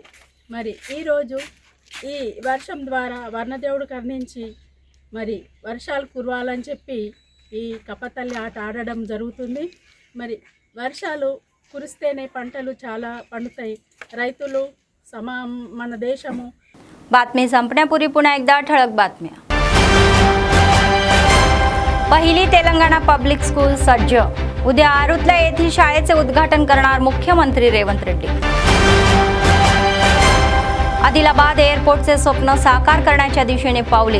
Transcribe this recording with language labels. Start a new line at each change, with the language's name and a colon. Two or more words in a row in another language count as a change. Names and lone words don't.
Telugu: మరి ఈరోజు ఈ వర్షం ద్వారా వర్ణదేవుడు కరుణించి మరి వర్షాలు కురవాలని చెప్పి ఈ కప్పతల్లి ఆట ఆడడం జరుగుతుంది. మరి వర్షాలు కురిస్తేనే పంటలు చాలా పండుతాయి, రైతులు మన देशमु.
Marathi: बातमी संपण्यापूर्वी पुन्हा एकदा ठळक बातम्या. पहिली तेलंगणा पब्लिक स्कूल सज्ज. उद्या आरुतला येथील शाळेचे उद्घाटन करणार मुख्यमंत्री रेवंत रेड्डी. आदिलाबाद एअरपोर्टचे स्वप्न साकार करण्याच्या दिशेने पावले.